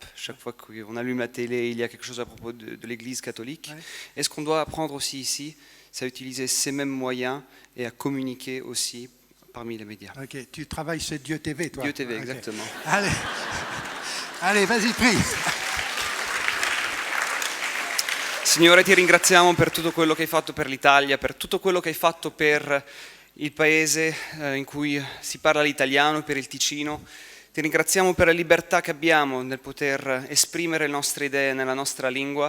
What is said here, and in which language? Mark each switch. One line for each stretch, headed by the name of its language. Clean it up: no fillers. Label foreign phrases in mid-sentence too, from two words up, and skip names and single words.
French: Chaque fois qu'on allume la télé, il y a quelque chose à propos de l'Église catholique. Et ce qu'on doit apprendre aussi ici, c'est à utiliser ces mêmes moyens et à communiquer aussi parmi les médias. Ok, tu travailles chez Dieu TV, toi? Dieu TV, exactement. Allez, vas-y, prie.
Italian: Signore, ti ringraziamo per tutto quello che hai fatto per l'Italia, per tutto quello che hai fatto per il paese in cui si parla l'italiano, per il Ticino. Ti ringraziamo per la libertà che abbiamo nel poter esprimere le nostre idee nella nostra lingua.